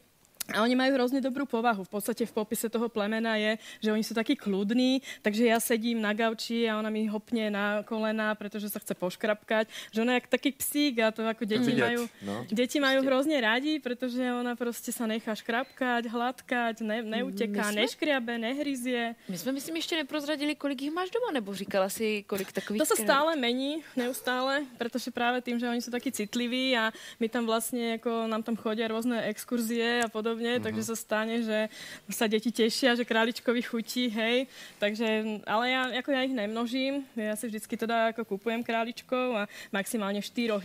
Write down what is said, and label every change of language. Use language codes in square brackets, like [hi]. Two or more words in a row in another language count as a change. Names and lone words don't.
[sk] A oni majú hrozne dobrú povahu. V podstate v popise toho plemena je, že oni sú takí kľudní, takže ja sedím na gauči a ona mi hopne na kolená, pretože sa chce poškrapkať. Že ona je taký psík a to ako deti majú hrozne radi, pretože ona proste sa nechá škrapkať, hladkať, neuteká, neškriabe, nehryzie. My sme myslím ešte neprozradili, [cs] kolik ich máš doma, nebo říkala si, kolik takových... [sk] To sa stále mení, neustále, pretože práve tým, že oni sú takí citliví a my tam vlastne, ako nám tam chodia rôzne exkurzie a podobne, takže sa stane, že sa deti tešia, že králičkovi chutí, hej. Takže, ale ja ich nemnožím. Ja si vždycky teda ako kupujem králičkov a maximálne 4.